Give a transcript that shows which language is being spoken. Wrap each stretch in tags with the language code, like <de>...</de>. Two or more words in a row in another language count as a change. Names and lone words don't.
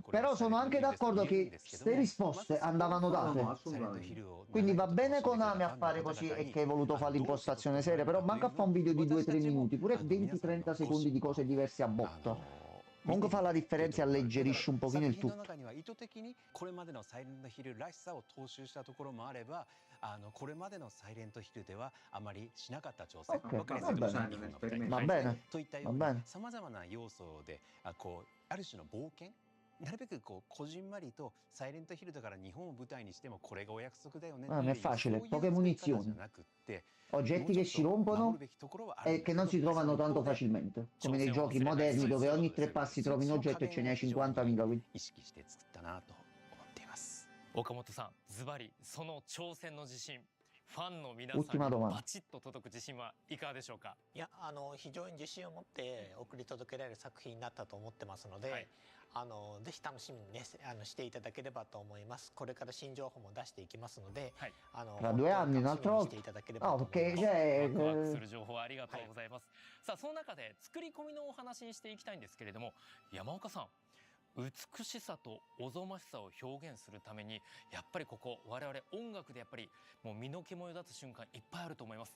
<it>Però sono anche d'accordo che ste risposte andavano date. Quindi va bene Konami a fare così e che hai voluto fare l'impostazione seria, però manca a fare un video di 2-3 minuti, pure 20-30 secondi di cose diverse a botta. Comunque fa la differenza e alleggerisce un pochino il</it> <ja>作品の</ja> <it>tutto.</it> <ja>中には意図的にこれまでのサイレントヒルらしさを踏襲したところもあれば、これまでのサイレントヒルではあまりしなかった挑戦、</ja> <it>Ok,</it> <ja>わかりや</ja> <it>va</it> <ja>すいことは</ja> <it>bene.</it> <ja>日本の舞台に</ja> <it>Va bene,</it> <ja>といったよ</ja> <it>va</it> <ja>う</ja> <it>bene.</it> <ja>にさまざまな要素である種の冒険、なるべくこじんまりとサイレントヒルだから日本を舞台にしてもこれがお約束だよね</ja> <it>Ah,</it> <ja>って</ja> <it>è</it> <ja>いう</ja> <it>facile,</it> <ja>そういう</ja> <it>poche</it> <ja>使い方</ja> <it>munizioni.</it> <ja>じゃなくって</ja> <it>Oggetti che si rompono e che non si trovano tanto facilmente, come nei giochi moderni dove ogni 3 passi trovi un oggetto e ce ne hai 50.000, quindi.</it> <ja>意識して作ったなと思っています。岡本さん、ズバリその挑戦の自信、ファンの皆さん</ja> <it>Ultima</it> <ja>に</ja> <it>domanda.</it> <ja>バチッと届く自信はいかがでしょうか。いや非常に自信を持って送り届けられる作品になったと思ってますので、はい、ぜひ楽しみにねしていただければと思います。これから新情報も出していきますので、はい、</ja> <it>Tra 2 anni un'altra volta.</it> <ja>していただければ</ja> <it>No,</it> <ja>と思い</ja> <it>perché</it> <ja>ます。</ja> <it>cioè,</it> <ja>ワクワクする情報ありがとうございます。さあその中で作り込みのお話にしていきたいんですけれども、山岡さん、美しさとおぞましさを表現するためにやっぱりここ我々音楽でやっぱりもう身の毛もよだつ瞬間いっぱいあると思います。</ja>